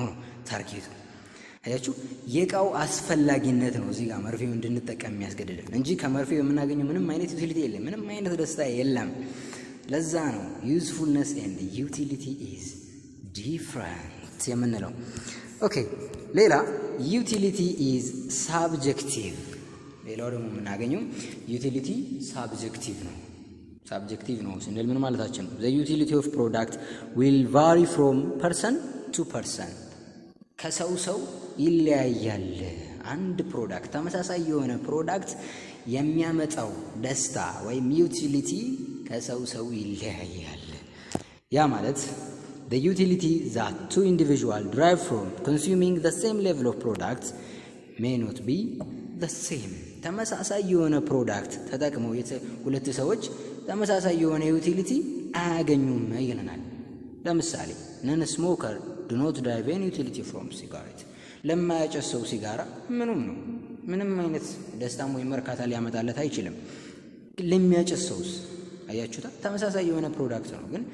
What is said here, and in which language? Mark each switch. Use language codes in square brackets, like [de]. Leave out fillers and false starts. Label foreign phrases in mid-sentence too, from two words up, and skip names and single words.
[am] ታርጌቱ አያችሁ፣ የቃው አስፈላጊነት ነው እዚህ ጋር መርፌው እንድንጠቀም የሚያስገድደን እንጂ ከመርፌው የምናገኘው ምንም አይነት ዩቲሊቲ የለም፣ ምንም አይነት ደስታ የለም። ለዛ ነው [en] usefulness and utility is different [am] የምንለው። ኦኬ ሌላ [en] utility is subjective። [am] ሌላው ደግሞ የምናገኘው ዩቲሊቲ ሳብጀክቲቭ ነው። ሳብጀክቲቭ ነው ስንል ምን ማለታችን ነው? [en] the utility of product will vary from person to person። [am] ከሰው ሰው ይለያያል። አንድ ፕሮዳክት ተመሳሳይ የሆነ ፕሮዳክት የሚያመጣው ደስታ ወይም ዩቲሊቲ ከሰው ሰው ይለያያል። ያ ማለት [en] the utility that two individuals derive from consuming the same [am] level of products may not be the same። ተመሳሳይ የሆነ ፕሮዳክት ተጠቅመው ሁለት ሰዎች ተመሳሳይ የሆነ ዩቲሊቲ አያገኙም ይለናል። ለምሳሌ [en] non smoker do not derive any utility from cigarette። [am] ለማያጨሰው ሲጋራ ምንም አይነት ደስታም ወይም እርካታ ሊያመጣለት አይችልም። ለሚያጨሰውስ አያችሁታ ተመሳሳይ የሆነ ፕሮዳክት ነው፣ ግን